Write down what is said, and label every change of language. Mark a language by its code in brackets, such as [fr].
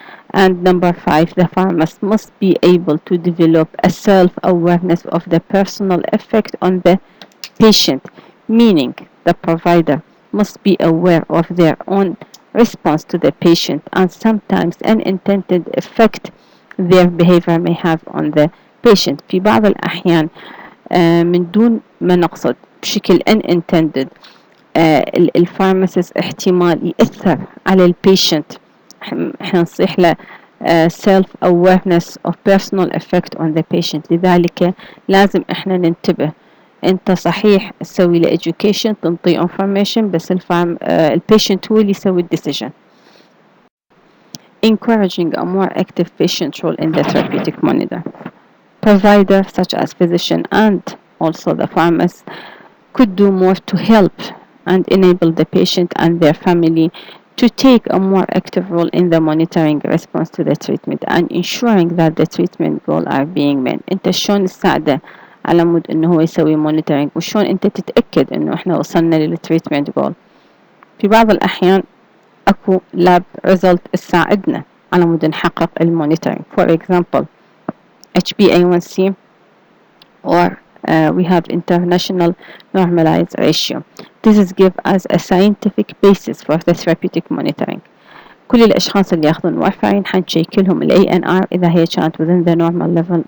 [en] And number 5, the pharmacist must be able to develop a self-awareness of the personal effect on the patient, meaning the provider must be aware of their own response to the patient and sometimes unintended effect their behavior may have on the patient. [ar] في بعض الأحيان من دون ما نقصد بشكل unintended الفارماسيست احتمال يأثر على البيشنت. احنا نصيح له [en] self awareness of personal effect on the patient. [ar] لذلك لازم احنا ننتبه. انت صحيح تسوي له education تنطيه information بس البيشنت هو اللي يسوي decision. [en] Encouraging a more active patient role in the therapeutic monitor. Providers such as physician and also the pharmacist could do more to help and enable the patient and their family to take a more active role in the monitoring response to the treatment and ensuring that the treatment goals are being met. [ar] انت شلون تساعده على مود انه هو يسوي monitoring وشلون انت تتأكد انه احنا وصلنا للتريتمنت جول. في بعض الاحيان اكو lab result تساعدنا على مود نحقق المونيتورينج. [en] For example HbA1c, or we have international normalized ratio. This is give us a scientific basis for the therapeutic monitoring. [ar] كل الأشخاص اللي ياخذون وارفرين حنشيك لهم ال ANR إذا هي كانت [en] within the normal level.